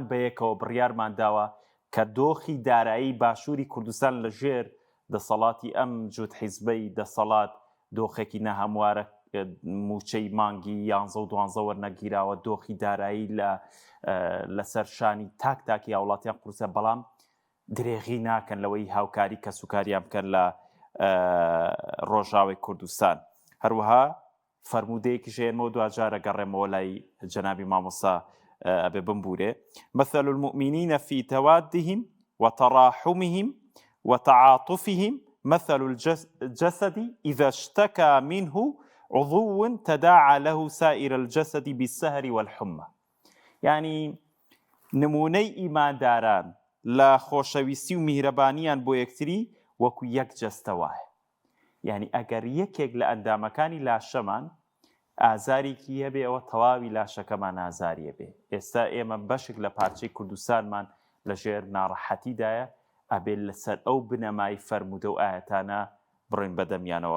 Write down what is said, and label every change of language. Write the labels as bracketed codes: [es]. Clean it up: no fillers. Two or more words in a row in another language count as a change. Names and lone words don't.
[ckb] بەیەکەوە بڕیارمان داوە کە دۆخی دارایی باشووری کوردستان لە ژێر دەسەڵاتی ئەم جوت حیزبەی دەسەڵات دۆخێکی نەهەموارە موچەی مانگی 11 و 12 وەرنەگیراوە دۆخی دارایی لەسەر شانی تاک تاکی هاوڵاتیان قورسە بەڵام درێغی ناکەن لەوەی هاوکاری کەسوکاریان بکەن لە ڕۆژاوی کوردستان هەروەها فەرمودەیەکی ژێنمەوە دوجارە گەڕێمەوە لای جەنابی مامۆستا ئەبێ بمبورێ [ar] مثل المؤمنين في توادهم وتراحمهم وتعاطفهم مثل الجسد إذا اشتكى منه عضو تداعى له سائر الجسد بالسهر والحمى. [ckb] يعني نمونەی ئیمانداران لە خۆشەویستی و میهرەبانیان بۆ یەکتری وەکو یەک جەستەوایە. یعنی ئەگەر یەکێک لە ئەندامەکانی لاشەمان ئازارێکی هەبێ ئەوە تەواوی لاشەکەمان ئازاریە بێ. ئێستا ئێمە بەشێک لە پارچەی کوردستانمان لەژێر ناڕەحەتیدایە ئەبێ لەسەر ئەو بنەمای فەرموودە و ئاەتانە بڕۆین بەدەمیانەوە.